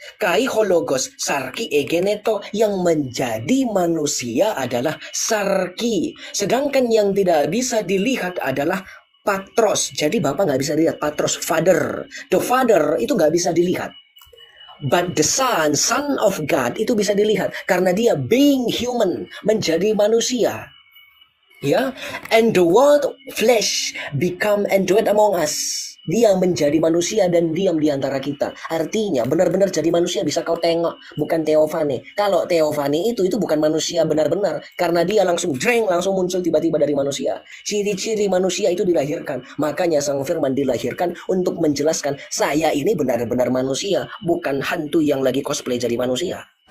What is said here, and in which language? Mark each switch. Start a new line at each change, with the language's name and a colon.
Greek: Kai hologos sarki egeneto,
Indonesian: yang menjadi manusia adalah sarki. Sedangkan yang tidak bisa dilihat adalah patros. Jadi Bapak nggak bisa dilihat. Patros, father.
English: The father
Indonesian: itu nggak bisa dilihat.
English: But the son of God
Indonesian: itu bisa dilihat. Karena Dia
English: being human,
Indonesian: menjadi manusia.
English: Ya, and the word flesh become and dwelt among us.
Indonesian: Dia menjadi manusia dan diam di antara kita. Artinya benar-benar jadi manusia bisa kau tengok, bukan teofani. Kalau teofani itu bukan manusia benar-benar, karena dia langsung jreng, langsung muncul tiba-tiba dari manusia. Ciri-ciri manusia itu dilahirkan. Makanya Sang Firman dilahirkan untuk menjelaskan saya ini benar-benar manusia, bukan hantu yang lagi cosplay jadi manusia.